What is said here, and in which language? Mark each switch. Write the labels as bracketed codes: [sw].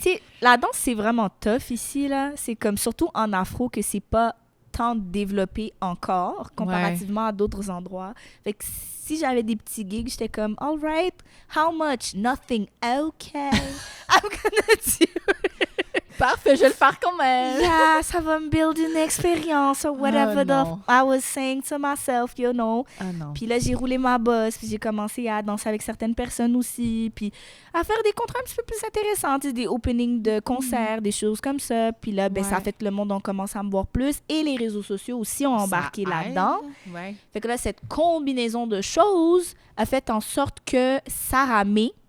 [fr] tu sais, la danse, c'est vraiment tough ici, là. C'est comme, surtout en afro, que c'est pas tant développé encore, comparativement à d'autres endroits. Fait que si j'avais des petits gigs, j'étais comme, [en] all right, how much? Nothing. OK. I'm gonna do it. [fr] Parfait, je vais le faire quand même. Yeah, ça va me build une expérience [en] or whatever [fr] non. [en] I was saying to myself, you know. [fr] Ah non. Puis là, j'ai roulé ma bosse, puis j'ai commencé à danser avec certaines personnes aussi, puis à faire des contrats un petit peu plus intéressants, tu sais, des openings de concerts, des choses comme ça. Puis là, ben, ça Ouais. fait que le monde on commence à me voir plus et les réseaux sociaux aussi ont embarqué Ça là-dedans. aide. Ouais. Fait que là, cette combinaison de choses a fait en sorte que Sarah May,